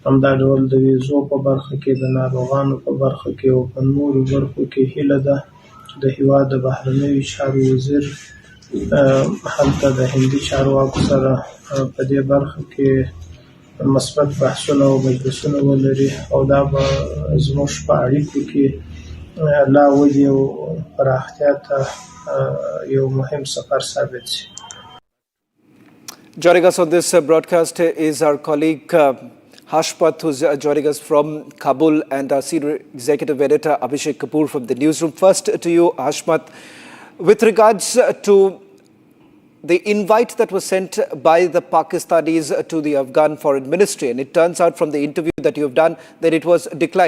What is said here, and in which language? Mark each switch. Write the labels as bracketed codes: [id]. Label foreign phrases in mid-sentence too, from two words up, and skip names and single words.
[ps] همدا ډول د ویزو په برخه کې د ناروغانو په برخه کې او په نورو برخو کې هیله ده د هیواد د بهرنیو چارو وزیر هلته د هندي چارواکو سره په دې برخه کې مثبت بحثونه او مجلسونه ولري او دا به زموږ په اړیکو کې لا ودې او پراختیا ته یو مهم سفر ثابت شي. [en] Joining us on this broadcast is our colleague Hashpat, who's joining us from Kabul, and our senior executive editor Abhishek Kapoor from the newsroom. First to you, Hashmat, with regards to the invite that was sent by the Pakistanis to the Afghan foreign ministry, and it turns out from the interview that you've done that it was declined.